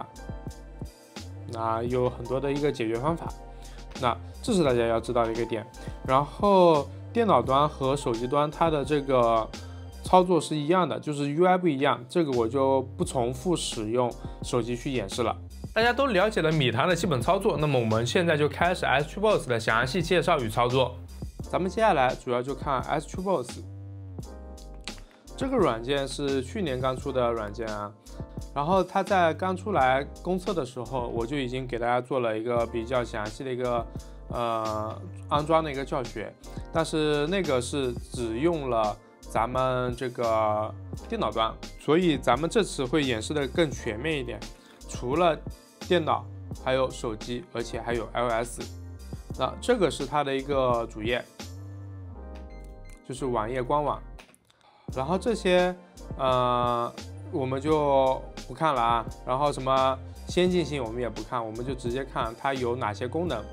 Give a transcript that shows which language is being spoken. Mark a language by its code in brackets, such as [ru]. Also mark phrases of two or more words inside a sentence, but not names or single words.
[zh] 那有很多的一個解決方法，那這是大家要知道的一個點。然後電腦端和手機端它的這個操作是一樣的，就是 UI 不一樣，這個我就不重複使用手機去演示了。大家都了解了米团的基本操作，那麼我們現在就開始 S-Tree-Box 的詳細介紹與操作。咱們接下來主要就看 S-Tree-Box 這個軟件是去年剛出的軟件啊，然後它在剛出來公測的時候，我就已經給大家做了一个比較詳細的一個安裝的一個教學，但是那個是只用了咱們這個電腦端，所以咱們這次會演示的更全面一點，除了電腦還有手機，而且還有 iOS。那這個是它的一個主頁，就是網頁官網。然後這些我們就不看了啊，然後什麼先進性我們也不看，我們就直接看它有哪些功能。